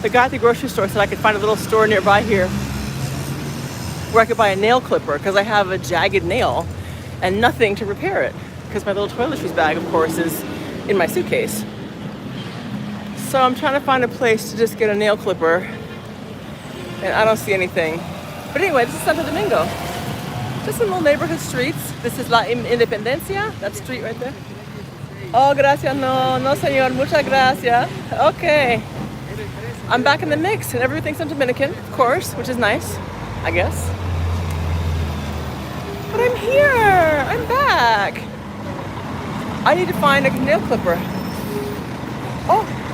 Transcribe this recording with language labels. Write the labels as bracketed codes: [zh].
[en] The guy at the grocery store said I could find a little store nearby here where I could buy a nail clipper because I have a jagged nail and nothing to repair it because my little toiletries bag, of course, is in my suitcase. So I'm trying to find a place to just get a nail clipper and I don't see anything. But anyway, this is Santo Domingo. Just some little neighborhood streets. This is La Independencia, that street right there. [es] Oh, gracias, no, señor, muchas gracias. [en] Okay. I'm back in the mix and everything's in Dominican, of course, which is nice, I guess. But I'm here, I'm back. I need to find a nail clipper. Oh.